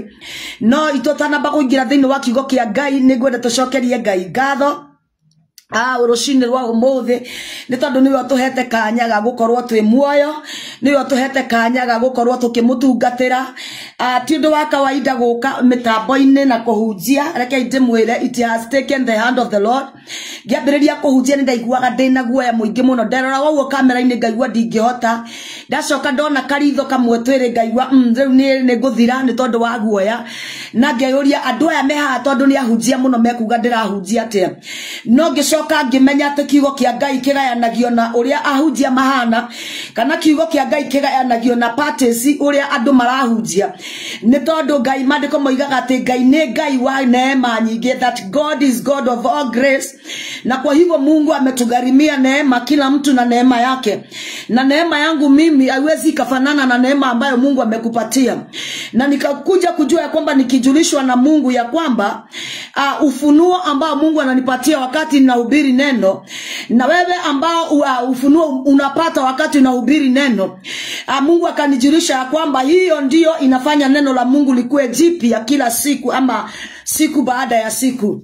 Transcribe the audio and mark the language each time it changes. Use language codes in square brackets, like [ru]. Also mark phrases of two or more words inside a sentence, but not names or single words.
[ki] No itotanamba kuingira thiini wa kiugo kia Ngai, ni ngwenda tucokerie Ngai ngatho urucini rwa umuthi ni tondu niwe tuhete kanya ga gukorwo twi muoyo, niwe tuhete kanya ga gukorwo tukimutungatira. Ti undu wa kawaida guka mitambo-ini na kuhunjia. Reke ndimwire, [en] it has taken the hand of the Lord. [ki] Ngiambiriria kuhunjia ni ndaiguaga ndina guoya muingi muno, nderora wauo kamera-ini ngaigua ndingihota, ndacoka ndona karitho kamwe twiri ngaigua riu ni nguthira ni tondu wa guoya, na ngeyuria andu aya mehaha tondu ni ahunjia muno mekuga ndirahunjia atia. No ngicoka ngimenya ati kiugo kia Ngai kigayanagio na uria ahunjia mahana, kana kiugo kia Ngai kigayanagio na parties uria andu marahunjia. Ni tondu Ngai mandiko moigaga ati Ngai ni Ngai wa neema nyingi, [en] that God is God of all grace. [sw] Na kwa hivyo Mungu ametugharimia neema, kila mtu na neema yake. Na neema yangu mimi haiwezi kafanana na neema ambayo Mungu amekupatia. Na nikakuja kujua ya kwamba nikijulishwa na Mungu ya kwamba ufunuo ambao Mungu ananipatia wakati ninahubiri neno, na wewe ambao ufunuo unapata wakati unahubiri neno, Mungu akanijulisha ya kwamba hiyo ndio inafanya neno la Mungu likuwe jipya kila siku ama siku baada ya siku.